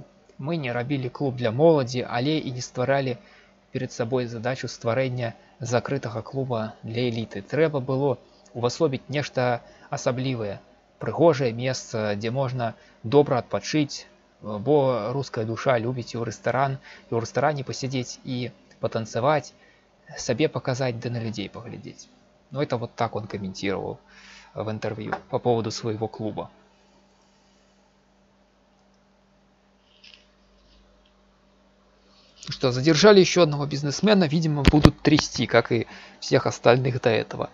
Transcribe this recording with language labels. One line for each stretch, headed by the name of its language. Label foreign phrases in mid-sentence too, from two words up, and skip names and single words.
Belarusian: Мы не рабілі клуб для моладзі, але і не стваралі перед сабой задачу стварэння закрытага клуба для эліты. Трэба было увасобіць нешта асаблівае, прыгожае месца, дзе можна добра адпачыць, бо руская душа любіць і ў рэстаране пасядзець і патанцаваць, сабе
Russian: показать, да на людей поглядеть. Ну, это вот так он комментировал в интервью по поводу своего клуба. Что, задержали еще одного бизнесмена, видимо, будут трясти, как и всех остальных до этого.